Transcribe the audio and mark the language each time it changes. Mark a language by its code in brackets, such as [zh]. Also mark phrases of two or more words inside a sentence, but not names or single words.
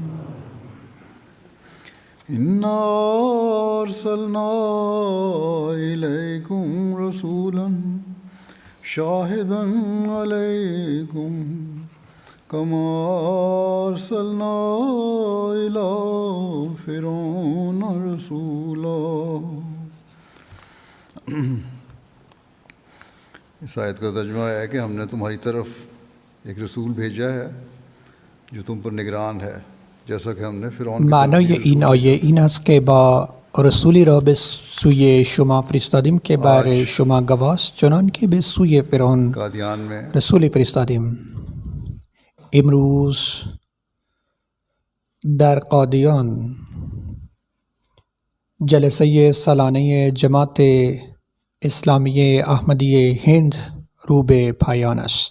[ar] انا ارسلنا الیکم رسولا شاہدا علیکم کما ارسلنا الی فرعون رسولا. [ur] اس آیت کا ترجمہ ہے کہ ہم نے تمہاری طرف ایک رسول بھیجا ہے جو تم پر نگران ہے، جیسا کہ ہم نے فرعون کی طرف [fa] معنای [ur] بھی [fa] این رسول آیه این است که با رسولی را به سوی شما فرستادیم که بر شما گواست، چنان که به سوی فرعون [ur] قادیان میں [fa] رسولی فرستادیم. امروز در قادیان جلسه سالانه جماعت اسلامی احمدی هند رو به پایان است.